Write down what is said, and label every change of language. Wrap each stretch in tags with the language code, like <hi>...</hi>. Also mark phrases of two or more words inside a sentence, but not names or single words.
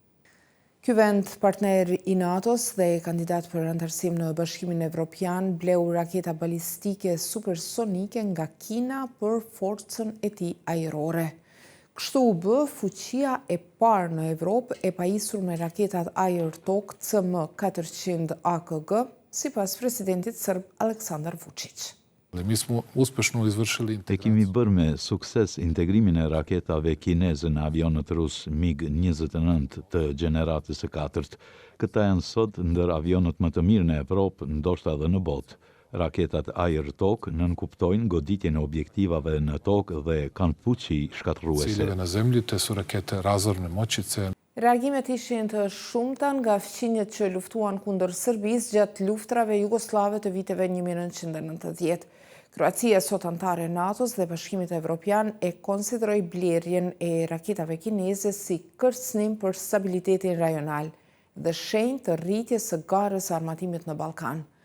<sq>Ky vend, partner i NATO-s dhe kandidat për anëtarësim në Bashkimin Evropian, bleu raketa balistike supersonike nga Kina për forcën e tij ajrore. Kështu u bë fuqia e parë në Evropë e pajisur me raketat ajër-tokë CM-400 AKG, sipas presidentit serb Aleksandar Vučić.</sq> <sr>Mi smo uspešno izvršili</sr> <sq>E kemi bërë me sukses integrimin e raketave kineze në avionët rus MiG-29 të gjeneratës së 4. Këta janë sot ndër avionët më të mirë në Evropë, ndoshta edhe në botë. Raketat ajër-tokë nënkuptojnë goditjen e objektivave në tokë dhe kanë fuqi shkatërruese.</sq> <sr>Ciljeve na zemlji, te su rakete razorne moćice.</sr> <sq>Reagimet ishin të shumta nga fqinjet që luftuan kundër Serbisë gjatë luftrave jugoslave të viteve 1990. Kroacia, sot antare e NATO-s dhe Bashkimit Evropian, e konsideroi blerjen e raketave kineze si kërcënim për stabilitetin rajonal dhe shenjë të rritjes së garës së armatimit në Ballkan.</sq>